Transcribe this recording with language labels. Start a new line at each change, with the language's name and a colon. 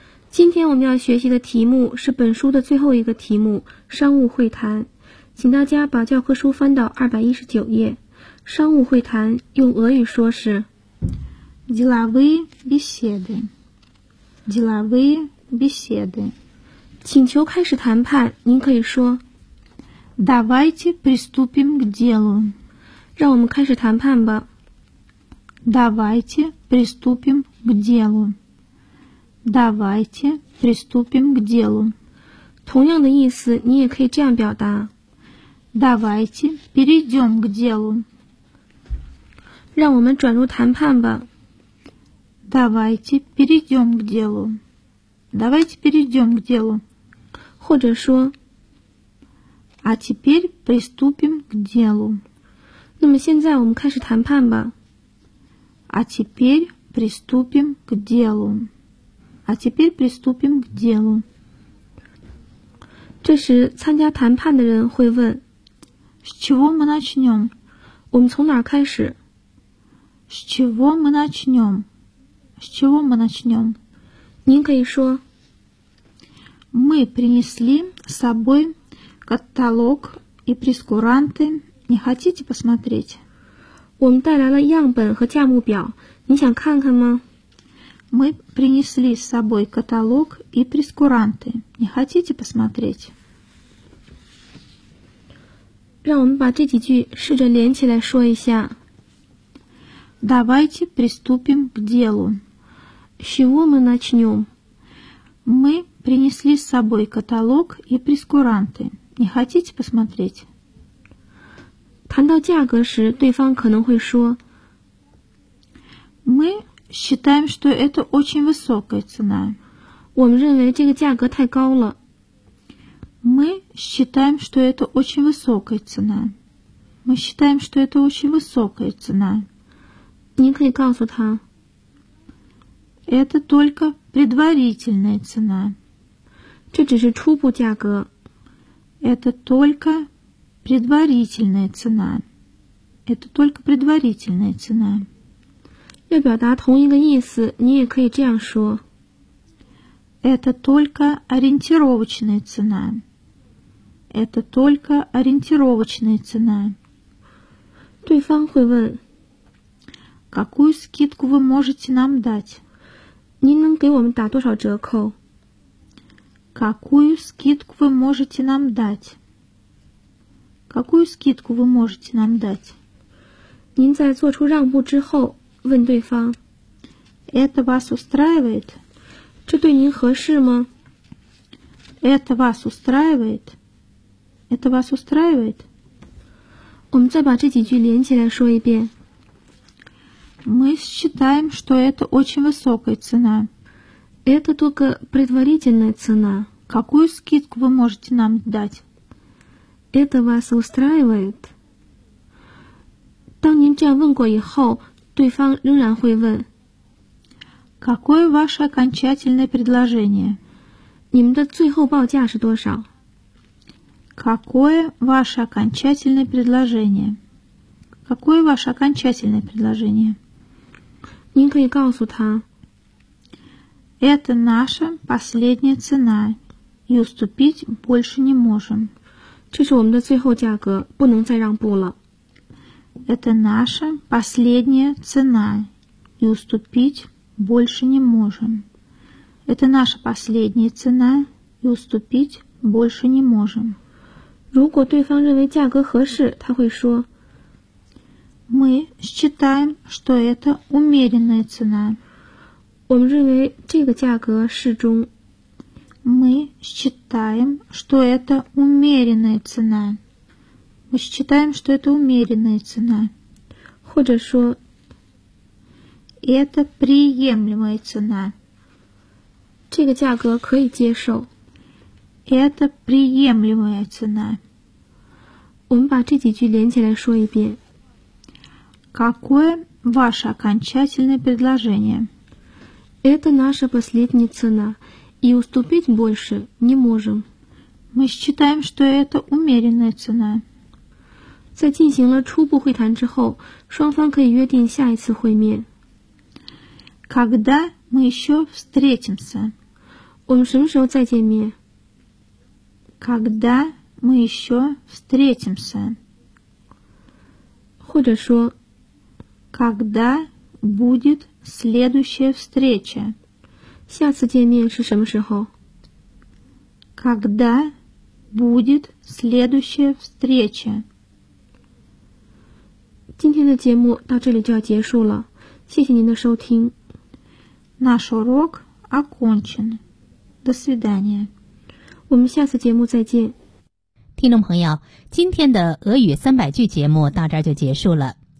Chinese: 今天我们要学习的题目是本书的最后一个题目，商务会谈。请大家把教科书翻到219页。商务会谈用俄语说是
Russian: деловые беседы. Деловые беседы.
Chinese: 请求开始谈判，您可以说
Russian: Давайте приступим к делу.
Chinese: 让我们开始谈判吧。
Russian: Давайте приступим к делу. Давайте приступим к делу.
Chinese: 同样的意思，你也可以这样表达
Russian: Давайте перейдем к делу.
Chinese: 让我们转入谈判吧。
Russian: Давайте перейдем к делу. Давайте перейдем к делу.
Chinese: 或者说
Russian: А теперь приступим к делу.
Chinese: 那么现在我们开始谈判吧。
Russian: А теперь приступим к делу. А теперь приступим к делу.
Chinese: 这时参加谈判的人会问
Russian: С чего мы начнем?
Chinese: 我们从哪儿开始?
Russian: С чего мы начнем? С чего мы начнем?
Chinese: 您可以说
Russian: Мы принесли с собой каталог и прескуранты. Не хотите посмотреть?
Chinese: 我们带来了样本和价目表。你想看看吗?
Russian: Мы принесли с собой каталог и прескуранты. Не хотите посмотреть?
Chinese: 让我们把这几句试着连起来说一下。
Russian: Давайте приступим к делу. С чего мы начнем? Мы... Принесли с собой каталог и прескуранты. Не хотите посмотреть?
Chinese: 谈到价格时，对方可能会说
Russian: Мы считаем, что это очень высокая цена.
Chinese: 我们认为这个价格太高了。
Russian: Мы считаем, что это очень высокая цена. Мы считаем, что это очень высокая цена.
Chinese: 您可以告诉他
Russian: Это только предварительная цена.
Chinese: 这只是初步价格。
Russian: Это только предварительная цена. Это только предварительная цена.
Chinese: 要表达同一个意思，你也可以这样说。
Russian: Это только ориентировочная цена. Это только ориентировочная цена.
Chinese: 对方会问
Russian: Какую скидку вы можете нам дать?
Chinese: 您能给我们打多少折扣?
Russian: Какую скидку вы можете нам дать? Какую скидку вы можете нам дать?
Chinese: 您在做出让步之后问对方
Russian: Это вас устраивает?
Chinese: 这对您合适吗?
Russian: Это вас устраивает? Это вас устраивает?
Chinese: 我们再把这几句连起来说一遍。
Russian: Мы считаем, что это очень высокая цена. Это только предварительная цена. Какую скидку вы можете нам дать? Это вас устраивает?
Chinese: 当您这样问过以后，对方仍然会问。
Russian: Какое ваше окончательное предложение?
Chinese: 你们的最后报价是多少?
Russian: Какое ваше окончательное предложение? Какое ваше окончательное предложение?
Chinese: 您可以告诉他
Russian: Это наша последняя цена, и уступить больше не можем.
Chinese: 这是我们的最后价格,不能再让步了。
Russian: Это наша последняя цена, и уступить больше не можем. Это наша последняя цена, и уступить больше не можем.
Chinese: 如果对方认为价格合适，他会说
Russian: Мы считаем, что это умеренная цена.
Chinese: 我们认为这个价格适中。
Russian: Мы считаем, что это умеренная цена. Мы считаем, что это умеренная цена.
Chinese: 或者说
Russian: Это приемлемая цена.
Chinese: 这个价格可以接受。
Russian: Это приемлемая цена.
Chinese: 我们把这几句连起来说一遍。
Russian: Какое ваше окончательное предложение? Это наша последняя цена. И уступить больше не можем. Мы считаем, что это умеренная цена.
Chinese: 在进行了初步会谈之后，双方可以约定下一次会面。
Russian: Когда мы еще встретимся?
Chinese: 我们什么时候再见面?
Russian: Когда мы еще встретимся?
Chinese: 或者说
Russian: Когда будет следующая встреча?
Chinese: 下次见面是什么时候?
Russian: Когда будет следующая встреча?
Chinese: 今天的节目到这里就要结束了。谢谢您的收听。
Russian: Наш урок окончен. До свидания.
Chinese: 我们下次节目再见。听众朋友，今天的俄语三百句节目到这儿就结束了。